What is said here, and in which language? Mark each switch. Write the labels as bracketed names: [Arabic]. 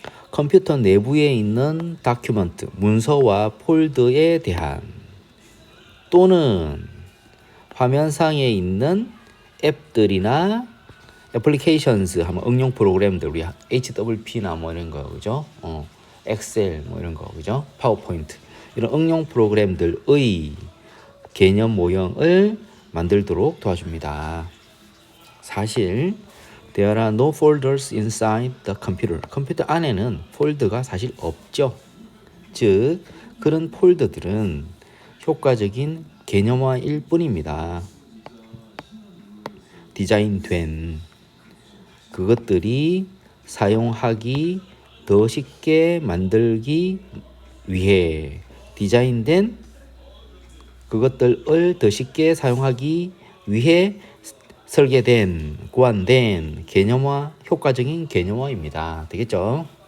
[Korean] 컴퓨터 내부에 있는 다큐먼트 문서와 폴더에 대한 또는 화면상에 있는 앱들이나 애플리케이션스 하면 응용 프로그램들 우리 HWP나 뭐 이런 거 그죠? 엑셀 뭐 이런 거 그죠? 파워포인트 이런 응용 프로그램들의 개념 모형을 만들도록 도와줍니다. 사실 [English] there are no folders inside the computer. [Korean] 컴퓨터 안에는 폴더가 사실 없죠. 즉 그런 폴더들은 효과적인 개념화일 뿐입니다. 디자인된 그것들이 사용하기 더 쉽게 만들기 위해 디자인된 그것들을 더 쉽게 사용하기 위해 설계된, 고안된 개념화, 효과적인 개념화입니다. 되겠죠?